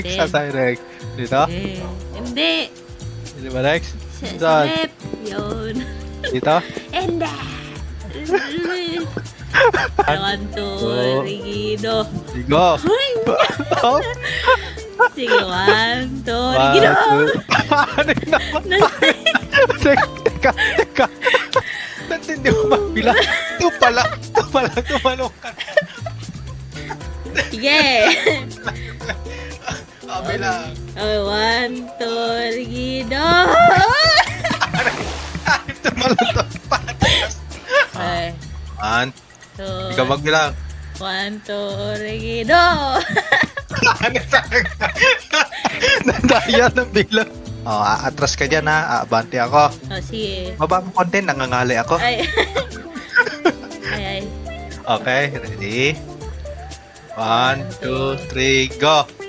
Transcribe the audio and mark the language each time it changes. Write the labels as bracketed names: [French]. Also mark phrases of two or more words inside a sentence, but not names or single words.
[Filipino] Saan tayo, Rex? Dito? Hindi. Hindi ba, Rex? Sa Saan? left. Yun. Dito? Hindi. [English] One, two, rigido. Go! Oh, Sige, one, two, one, rigido. two. [Filipino] Ano yun naman? Teka. Ba't hindi ko magbilang? Ito pala, tumalong ka. Sige. Bilang. [English] Oh, one, two, rigido. [Filipino] Tumalong to. Okay. One. So, Ikaw magbilang. [English] one, two, rigido. [Filipino] Ano talaga? Nandaya ng bilang. Oh, atras ka dyan ha. Abante ako. Oh, sige. Baba mo konti, nangangali ako. Ay. Ay. [English] Okay, ready? 1, 2, 3, go!